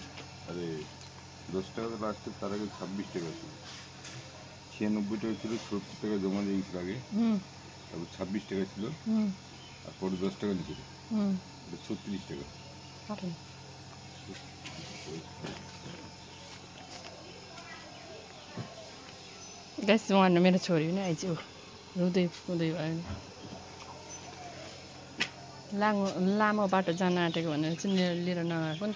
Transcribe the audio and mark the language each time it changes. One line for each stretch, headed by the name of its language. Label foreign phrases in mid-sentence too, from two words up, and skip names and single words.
Bangla: আরে 10 টাকা তো লাস্টে, তার আগে 26 টাকা ছিল। 96 টাকা ছিল, 70 টাকা জমা দিয়েছিল আগে, তারপর 26 টাকা ছিল, আর পরে 10 টাকা নিয়েছিল, 36 টাকা।
Nepali: गाइस उहाँ मेरो छोरी पनि आइज्यो, रुँदै रुँदै भयो नि। लामो बाटो जान आँटेको भनेर चाहिँ लिएर नगएको नि त।